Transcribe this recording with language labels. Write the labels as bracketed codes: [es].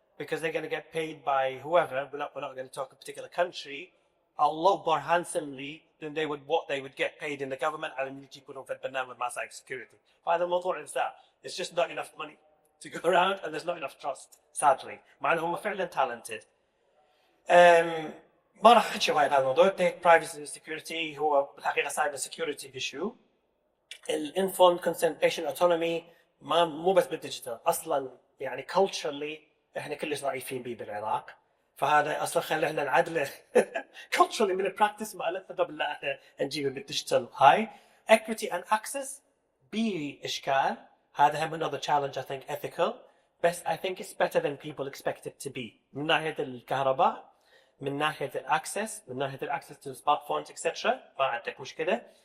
[en] because they're going to get paid by whoever. We're not going to talk a particular country. A lot more handsomely than what they would get paid in the government [ar] على اللي يكونوا في البرنامج مع [en] cybersecurity. [ar] فهذا الموضوع [en] is that it's just not enough money to go around and there's not enough trust sadly. [ar] مع انهم فعلا [en] talented. [ar] ما راح احكي وايد هذا الموضوع. [en] data privacy and security [ar] هو بالحقيقة [en] cybersecurity issue. informed consent patient autonomy [ar] مو بس بالديجيتال اصلا يعني [en] culturally [ar] احنا كلش ضعيفين به بالعراق. فهذا اصلا خلينا نعدله [en] culturally [ar] من البراكتس مالتنا قبل لا احنا نجيبه بالديجيتال هاي. [en] equity and access [ar] باشكال هذا هم [en] another challenge I think ethical [ar] بس [en] I think it's better than people expect it to be [ar] من ناحيه الكهرباء من ناحيه الاكسس [en] من ناحيه الاكسس to smartphones etc. [ar] ما عندك مشكله.